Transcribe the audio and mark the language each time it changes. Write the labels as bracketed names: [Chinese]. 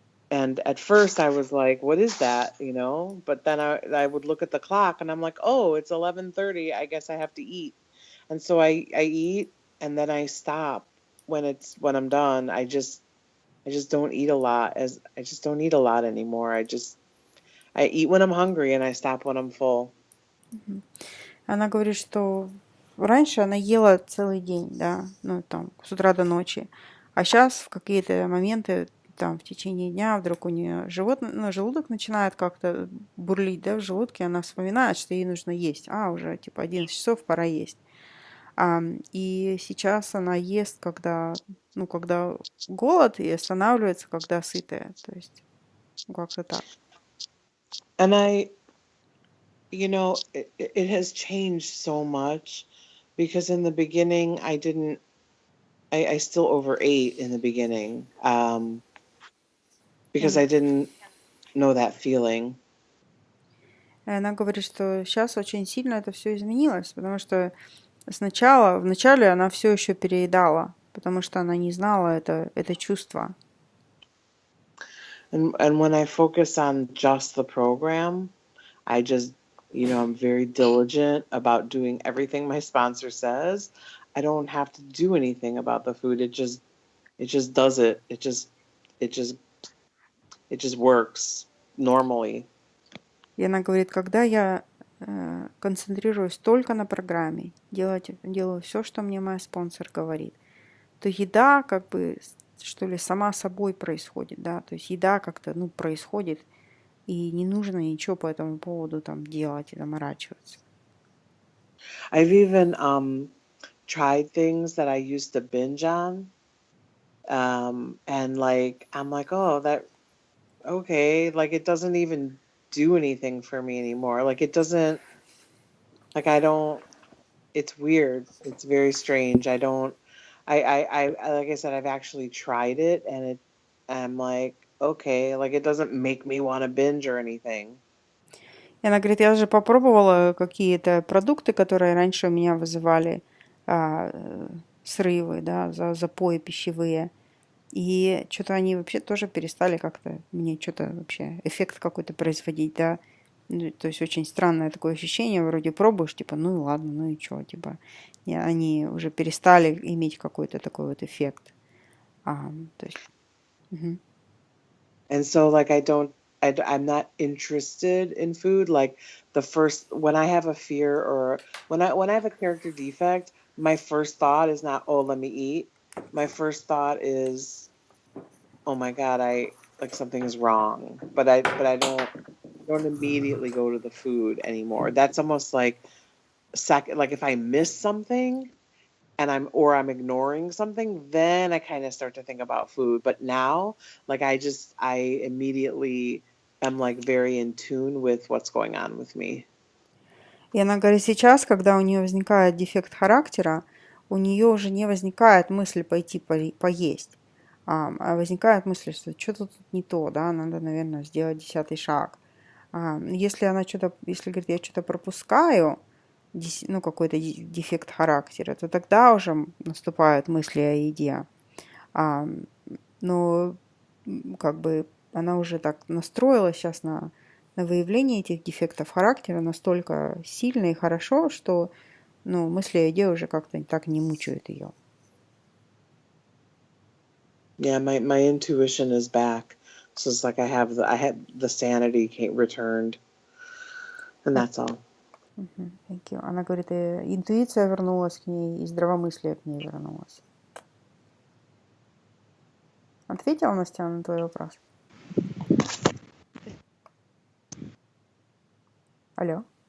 [English] And at first I was like, what is that? But then I would look at the clock and I'm like, oh, it's 11:30. I guess I have to eat. And so I eat and then I stop when I'm done. I just don't eat a lot I just don't eat a lot anymore. I eat when I'm hungry and I stop when I'm full. [Russian] Она говорит, что раньше она ела целый день, да, там, с утра до ночи. А сейчас в какие-то моменты, там, в течение дня вдруг у нее желудок начинает как-то бурлить, да, в желудке. Она вспоминает, что ей нужно есть. Уже, 11 часов, пора есть. И сейчас она ест, когда голод, и останавливается, когда сытая. То есть, как-то так. [English] And it has changed so much because in the beginning I still overate in the beginning because I didn't know that feeling. [Russian] Она говорит, что сейчас очень сильно это все изменилось, потому что вначале она все еще переедала, потому что она не знала это чувство. [English] And when I focus on just the program, I just, I'm very diligent about doing everything my sponsor says. I don't have to do anything about the food. It just does it. It just works normally. [Russian] И она говорит, когда я концентрируюсь только на программе, делаю все, что мне мой спонсор говорит, то еда как бы, что ли, сама собой происходит, да, то есть еда как-то, происходит, и не нужно ничего по этому поводу там делать и заморачиваться. [English] I've even tried things that I used to binge on, and like I'm like, oh, that okay, like it doesn't even do anything for me anymore. Like it doesn't, like I don't. It's weird. It's very strange. I don't. I like I said, I've actually tried it, and I'm like, okay, like it doesn't make me want to binge or anything. [Russian] И она говорит, я же попробовала какие-то продукты, которые раньше у меня вызывали срывы, да, запои пищевые. И что-то они вообще тоже перестали как-то мне что-то вообще эффект какой-то производить, да. Ну, то есть очень странное такое ощущение, вроде пробуешь, типа, ну и ладно, ну и что, типа. И они уже перестали иметь какой-то такой вот эффект. То есть, мгм. [English] And so like I'm not interested in food. Like when I have a fear or when I have a character defect, my first thought is not, oh, let me eat. My first thought is, oh my God, like something is wrong. But I don't immediately go to the food anymore. That's almost like like if I miss something and I'm ignoring something, then I kind of start to think about food. But now, like I immediately am like very in tune with what's going on with me. [Russian] И она говорит, сейчас, когда у нее возникает дефект характера, у нее уже не возникает мысль пойти поесть, а возникает мысль, что что-то тут не то, да, надо, наверное, сделать 10-й шаг. Если она что-то, если, говорит, я что-то пропускаю, ну, какой-то дефект характера, то тогда уже наступают мысли о еде. Но как бы она уже так настроилась сейчас на выявление этих дефектов характера настолько сильно и хорошо, что ну, мысли о еде уже как-то так не мучают ее. [English] Yeah, my intuition is back. So it's like I had the sanity returned. And that's all. Thank you. [Russian] Она говорит, интуиция вернулась к ней, и здравомыслие к ней вернулось. Ответила, Настя, на твой вопрос? Алло?